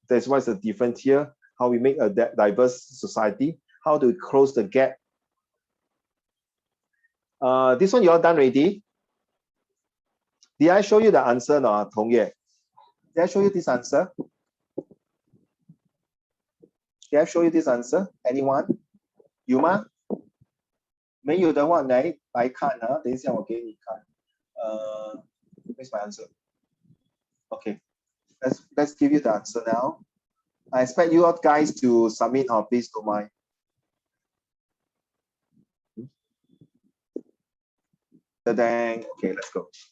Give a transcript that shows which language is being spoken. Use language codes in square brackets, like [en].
[en] That's why it's a different here, how we make a diverse society, how to close the gap. This one you all done already? Did I show you the answer, no, Tong Ye? Did I show you this answer? Did I show you this answer? Anyone? [zh] 有吗？没有的话来看啊，等一下我给你看。 [en] Where's my answer? Okay, let's give you the answer now. I expect you all guys to submit or please don't mind. Okay, let's go.